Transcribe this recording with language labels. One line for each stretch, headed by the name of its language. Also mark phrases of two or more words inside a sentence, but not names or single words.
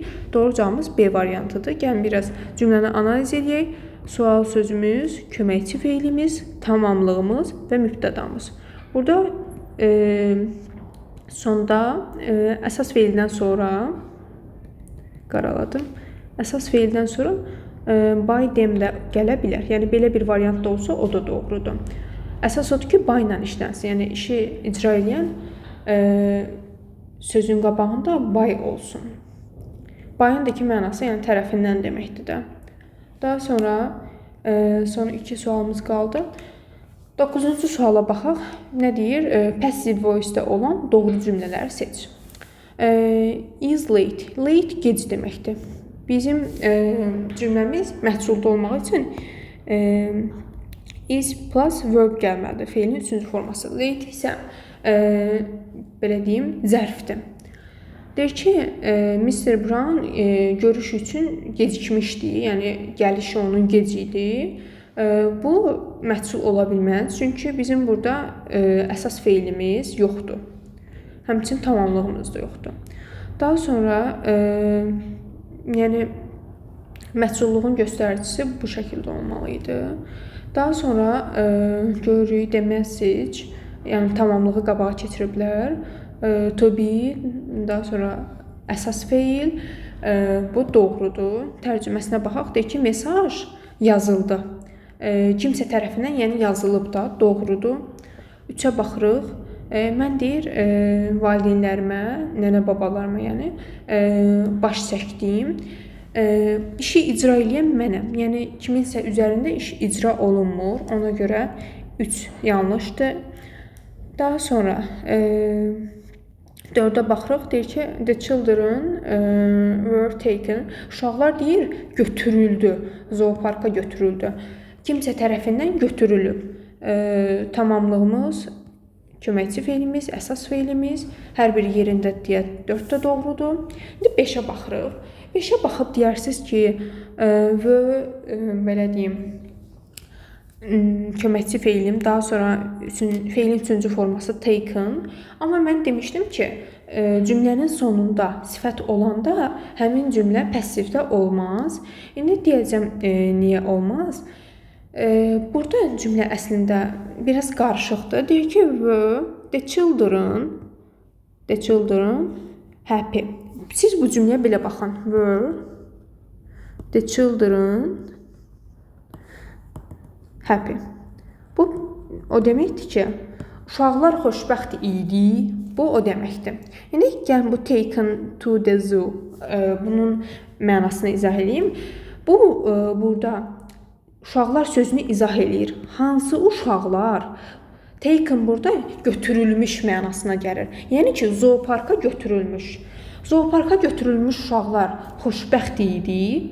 Azerbaijani: Doğru cavabımız B variantıdır. Gəlin biraz cümləni analiz edək. Sual sözümüz, köməkçi feilimiz, tamamlığımız və mübtədamız. Burada Sonda əsas feildən sonra qaraladım. Əsas feildən sonra
English: by them
Azerbaijani: də gələ bilər. Yəni belə bir variant da olsa o da doğrudur. Əsas odur ki, by ilə işlənsin. Yəni işi icra edən sözün qabağında by olsun. By'ın da iki mənası, yəni tərəfindən deməkdir də. Daha sonra son 2 sualımız qaldı. 9-cu suala baxaq. Nə deyir?
English: Passive voice-
Azerbaijani: də olan doğru cümlələri seç.
English: Is late.
Azerbaijani: Late gec deməkdir. Bizim cümləmiz məhsulda olmaq üçün
English: is plus verb
Azerbaijani: gəlməlidir. Feilin 3-cü forması. Late isə belə deyim, zərfdir. Deyir ki, Mr. Brown görüş üçün gecikmişdi. Yəni gəlişi onun gec idi. Bu məhsul ola bilməz. Çünki bizim burada əsas feilimiz yoxdur. Həmçinin tamamlığımız da yoxdur. Daha sonra yəni məhsulluğun göstəricisi bu şəkildə olmalı idi. Daha sonra görürük
English: the message,
Azerbaijani: yəni tamamlığı qabağa keçiriblər.
English: To be,
Azerbaijani: daha sonra əsas feil, bu doğrudur. Tərcüməsinə baxaq. Deyir ki, mesaj yazıldı. Kimsə tərəfindən, yəni yazılıb da, doğrudur. 3-ə baxırıq. Mən deyir, valideynlərimə, nənə-babalarıma, yəni baş çəkdiyim, işi icra edən mənəm. Yəni kiminsə üzərində iş icra olunmur. Ona görə 3 yanlışdır. Daha sonra 4-ə baxırıq. Deyir ki,
English: the children were taken.
Azerbaijani: Uşaqlar deyir, götürüldü. Zooparka götürüldü. Kimsə tərəfindən götürülüb. Tamamlığımız, köməkçi feilimiz, əsas feilimiz, hər bir yerində deyə 4 də doğrudur. İndi 5-ə baxırıq. 5-ə baxıb deyirsiniz ki, belə deyim, köməkçi feilim, daha sonra feilin 3-cü forması taken. Amma mən demişdim ki, cümlənin sonunda sifət olanda həmin cümlə passivdə olmaz. İndi deyəcəm niyə olmaz? Burada cümlə əslində biraz qarışıqdır. Deyir ki,
English: the children happy.
Azerbaijani: Siz bu cümləyə belə baxın.
English: Were the children happy.
Azerbaijani: Bu o deməkdir ki, uşaqlar xoşbəxt idi. Bu o deməkdir. İndi gəlin bu
English: taken to the zoo.
Azerbaijani: Bunun mənasını izah edeyim. Bu burada uşaqlar sözünü izah eləyir. Hansı uşaqlar? Taken burada götürülmüş mənasına gəlir. Yəni ki, zooparka götürülmüş. Zooparka götürülmüş uşaqlar xoşbəxt idi.